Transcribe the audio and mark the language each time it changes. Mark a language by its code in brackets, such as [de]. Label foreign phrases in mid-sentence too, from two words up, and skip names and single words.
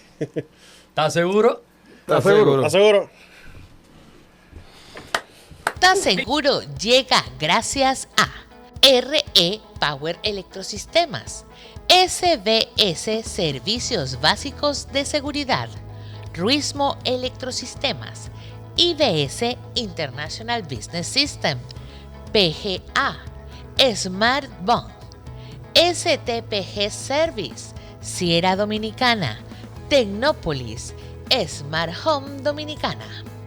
[es] ¿Estás seguro? ¿Estás seguro? ¿Estás seguro? ¿Estás seguro? Llega gracias a RE Power Electrosistemas, SBS Servicios Básicos de Seguridad, Ruismo Electrosistemas, IBS International Business System, PGA, Smart Bond, STPG Service, Sierra Dominicana, Tecnópolis, Smart Home Dominicana.